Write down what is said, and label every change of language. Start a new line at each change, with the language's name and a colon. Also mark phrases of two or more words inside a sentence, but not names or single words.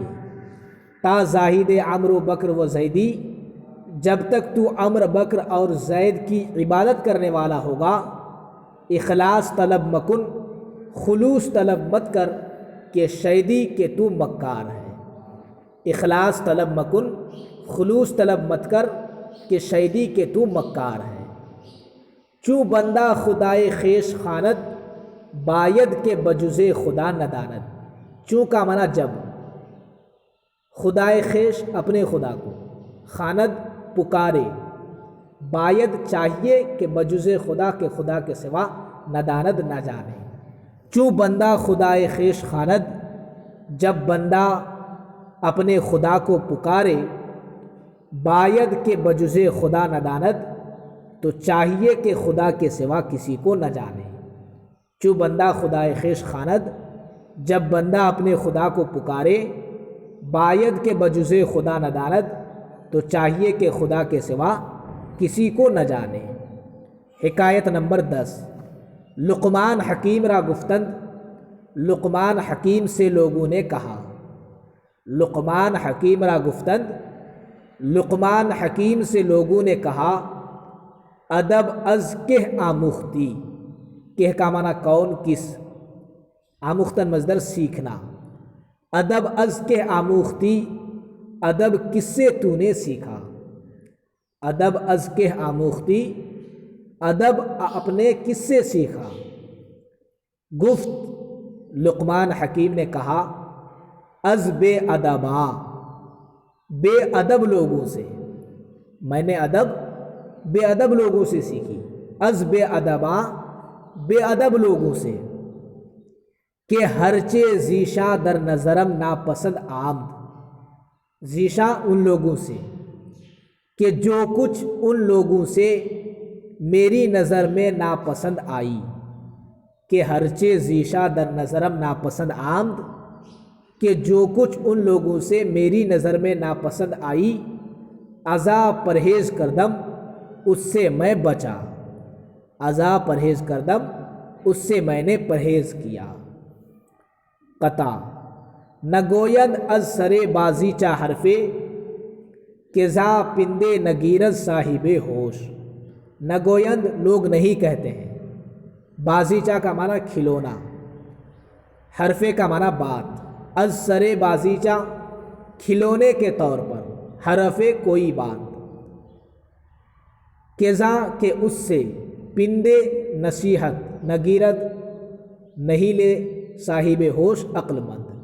Persian: تا زاہد عمرو بکر و زیدی،
Urdu: جب تک تو عمر بکر اور زید کی عبادت کرنے والا ہوگا،
Persian: اخلاص طلب مکن
Urdu: خلوص طلب مت کر،
Persian: کہ شیدی
Urdu: کہ تو مکار ہے۔
Persian: اخلاص طلب مکن
Urdu: خلوص طلب مت کر،
Persian: کہ شیدی
Urdu: کہ تو مکار ہے۔
Persian: چوں بندہ خدائے خویش خواند، باید کہ بجز خدا نداند۔
Urdu: چوں کا معنی جب،
Persian: خدائے خویش
Urdu: اپنے خدا کو، خواند پکارے، باید چاہیے کہ
Persian: بجز خدا
Urdu: کے خدا کے سوا نداند نہ جانے۔
Persian: چوں بندہ خدائے خویش خواند،
Urdu: جب بندہ اپنے خدا کو پکارے،
Persian: باید کہ بجز خدا نداند،
Urdu: تو چاہیے کہ خدا کے سوا کسی کو نہ جانے۔
Persian: چوں بندہ خدائے خویش خواند،
Urdu: جب بندہ اپنے خدا کو پکارے،
Persian: باید کہ بجز خدا نداند،
Urdu: تو چاہیے کہ خدا کے سوا کسی کو نہ جانے۔ حکایت نمبر 10۔
Persian: لقمان حکیم را گفتند،
Urdu: لقمان حکیم سے لوگوں نے کہا۔
Persian: لقمان حکیم را گفتند،
Urdu: لقمان حکیم سے لوگوں نے کہا،
Persian: ادب از کہ آموختی۔
Urdu: کہ کا معنی کون کس، آموختن مصدر سیکھنا۔
Persian: ادب از کہ آموختی،
Urdu: ادب کس سے تو نے سیکھا۔
Persian: ادب از کہ آموختی،
Urdu: ادب اپنے کس سے سیکھا۔ گفت لقمان حکیم نے کہا،
Persian: از بے ادباں،
Urdu: بے ادب لوگوں سے، میں نے ادب بے ادب لوگوں سے سیکھی۔
Persian: از بے ادباں،
Urdu: بے ادب لوگوں سے،
Persian: کہ ہرچے ذیشا در نظرم ناپسند آمد۔
Urdu: ذیشا ان لوگوں سے، کہ جو کچھ ان لوگوں سے میری نظر میں ناپسند آئی۔
Persian: کہ ہرچے ذیشا در نظرم ناپسند آمد،
Urdu: کہ جو کچھ ان لوگوں سے میری نظر میں ناپسند آئی،
Persian: ازا پرہیز کردم
Urdu: اس سے میں بچا۔
Persian: ازا پرہیز کردم
Urdu: اس سے میں نے پرہیز کیا۔
Persian: قطع: نگوید از سرے بازیچہ حرفے، کہ زا پندے نگیرد صاحب ہوش۔
Urdu: نگویند لوگ نہیں کہتے ہیں، بازیچہ کا معنی کھلونا، حرفے کا معنی بات،
Persian: از سرے بازیچہ
Urdu: کھلونے کے طور پر، حرفے کوئی بات، کیزا کہ اس سے، پندے نصیحت، نگیرد نہیں لے،
Persian: صاحب ہوش
Urdu: عقل مند۔